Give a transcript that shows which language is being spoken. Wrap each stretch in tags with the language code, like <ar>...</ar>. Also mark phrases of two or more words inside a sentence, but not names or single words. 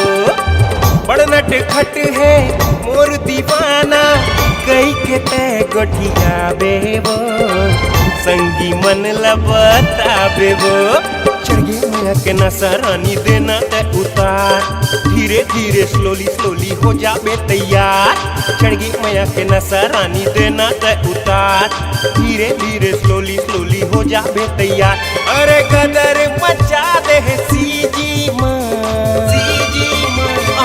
<hne>बड़ नट खट है मोर दीवाना, कई के तय गोठिया बेबो, संगी मन लबताबे वो। चढ़ गई मैया के नशा रानी देना तय उतार, धीरे धीरे</hne> <en>slowly slowly</en> <hne>हो जाबे तैयार। चढ़ गई मैया के नशा रानी देना तय उतार, धीरे धीरे</hne> <en>slowly slowly</en> <hne>हो जाबे तैयार। अरे गदर मचा दे सीजी माँ, सीजी माँ।</hne>